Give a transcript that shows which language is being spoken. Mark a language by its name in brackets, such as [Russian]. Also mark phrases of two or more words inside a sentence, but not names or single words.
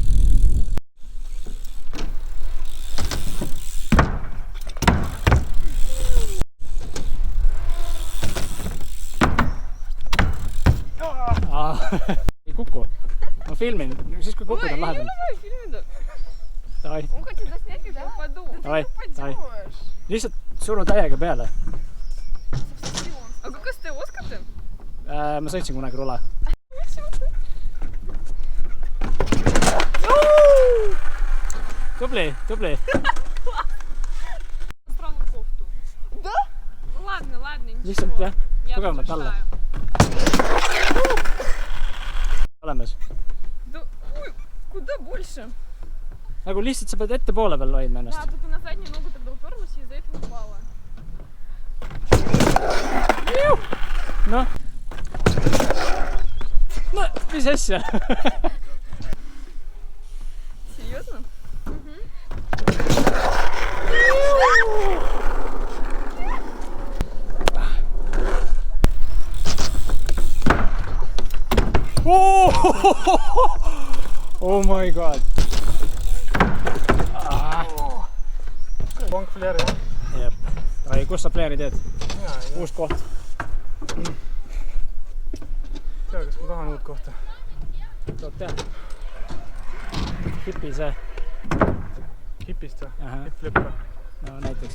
[Estonian] Ei kuku. Ma filmin, siis kui kukud on lahedam. Давай filmida. [Russian] Davai. Он хочет заснять, когда я упаду. Давай, давай. [Estonian] Lihtsalt suru täiega peale. Aga kas te oskate? Ma sõitsin kunagi rula. Tubli, tubli. [Russian] Сразу кофту. Да? Ну ладно, ладно, ничего. [Estonian] Lihtsalt jah, [Russian] Я [Estonian] tugevamalt alla. Olemas. [Russian] Да, ой, куда больше? [Estonian] Nagu lihtsalt sa pead ette poole peal hoidma ennast. [Russian] Да, тут на заднюю ногу тогда уперлась и из-за этого упала. [Estonian] Noh. No, mis asja? [Russian] Серьезно? [English] Oh my god. Long flare, [Estonian] jah? Jep. Ai, kus sa flare'i teed? Uus koht. Tea, kas ma tahan uut kohta? Tood tead. Hipi see. Hipist või? Aha. Hip-flip või? No näiteks.